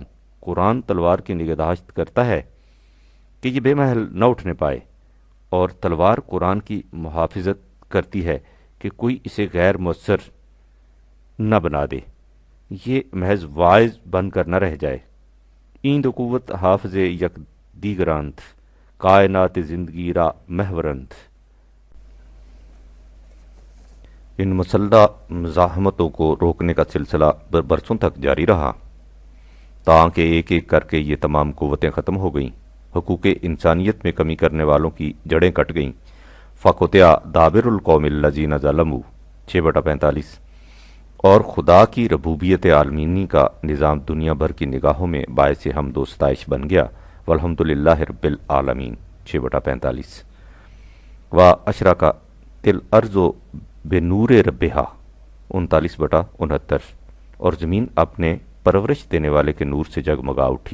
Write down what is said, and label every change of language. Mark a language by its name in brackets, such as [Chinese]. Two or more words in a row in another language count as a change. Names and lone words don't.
[Urdu] قرآن تلوار کی نگہداشت کرتا ہے کہ یہ بے محل نہ اٹھنے پائے، اور تلوار قرآن کی محافظت کرتی ہے کہ کوئی اسے غیر مؤثر نہ بنا دے، یہ محض واعظ بن کر نہ رہ جائے۔ [Persian] ایند قوت حافظ یک دیگراند، کائنات زندگی را محورند۔ [Urdu] ان مسلح مزاحمتوں کو روکنے کا سلسلہ برسوں تک جاری رہا، تاکہ ایک ایک کر کے یہ تمام قوتیں ختم ہو گئیں، حقوق انسانیت میں کمی کرنے والوں کی جڑیں کٹ گئیں۔ [Arabic] فقطع دابر القوم الذین ظلموا 6/45، [Urdu] اور خدا کی ربوبیت عالمینی کا نظام دنیا بھر کی نگاہوں میں باعث حمد و ستائش بن گیا۔ [Arabic] والحمدللہ رب العالمین 6/45۔ واشرقت الارض بنور ربہا [Urdu] 39/69، اور زمین اپنے پرورش دینے والے کے نور سے جگمگا اٹھی۔